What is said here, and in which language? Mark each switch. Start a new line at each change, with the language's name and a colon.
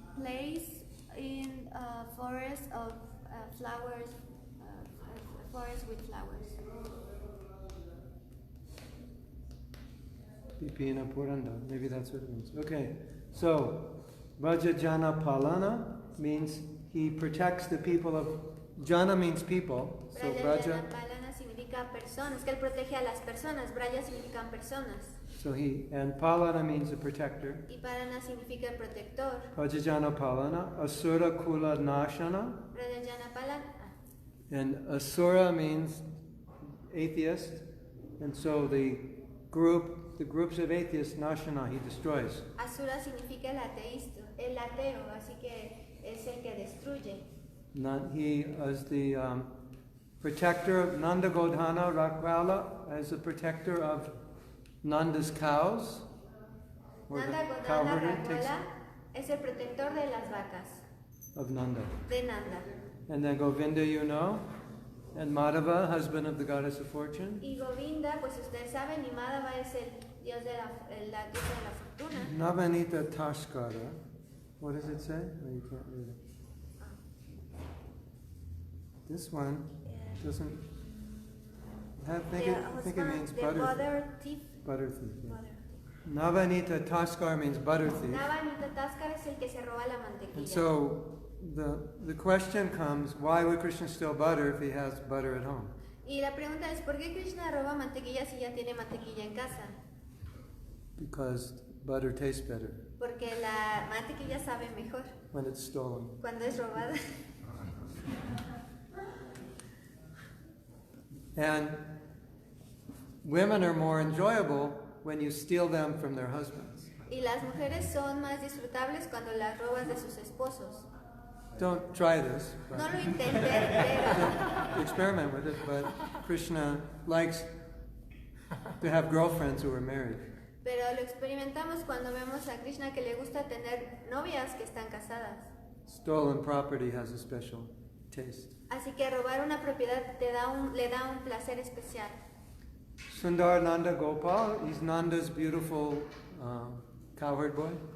English: Plays in a forest of flowers, a forest with flowers. Vipina Puranda. Maybe that's what it means. Okay, so Vrajajana Palana means he protects the people of. Jana means people. So Vraja.
Spanish: Palana significa personas, que él protege a las personas. Braya significan personas.
English: So he and Palana means a protector.
Spanish: Y Parana significa el protector.
English: Vrajajana Palana. Asura Kula Nashana. Vrajajana Palana. And Asura means atheist. And so the groups of atheists, Nashana, he destroys.
Spanish: Asura significa el ateo, así que es el que destruye.
English: He is the protector of Nanda Godhana Rakvala, as a protector of Nanda's cows. Nanda Godana cowherder takes
Spanish: Rakwala es el protector de las vacas,
English: of Nanda.
Spanish: de Nanda.
English: And then Govinda, you know, and Madhava, husband of the goddess of fortune.
Spanish: Y Govinda, pues ustedes saben, y Madhava es el dios de la diosa de la fortuna.
English: Navanita Tashkara. What does it say? Oh, you can't read it. This one doesn't have, I think it means butter. Butter thief. Butter thief. Yeah. Butter. Navanita Taskar means butter thief.
Spanish: Navanita Taskar es el que se roba la
English: And
Spanish: mantequilla.
English: so the question comes, why would Krishna steal butter if he has butter at home?
Spanish: Y la pregunta es, ¿por qué Krishna roba mantequilla si ya tiene mantequilla en casa?
English: Because butter tastes better
Spanish: Porque la mantequilla sabe mejor
English: when it's stolen.
Spanish: cuando es robada.
English: And women are more enjoyable when you steal them from their husbands.
Spanish: Y las mujeres son más disfrutables cuando las robas de sus esposos.
English: Don't try this. But
Spanish: No lo intenten, pero
English: experiment with it, but Krishna likes to have girlfriends who are married.
Spanish: lo experimentamos cuando vemos a Krishna que le gusta tener novias que están casadas.
English: Stolen property has a special taste.
Spanish: Así que robar una propiedad le da un placer especial.
English: Sundar Nanda Gopal, he's Nanda's beautiful cowherd boy.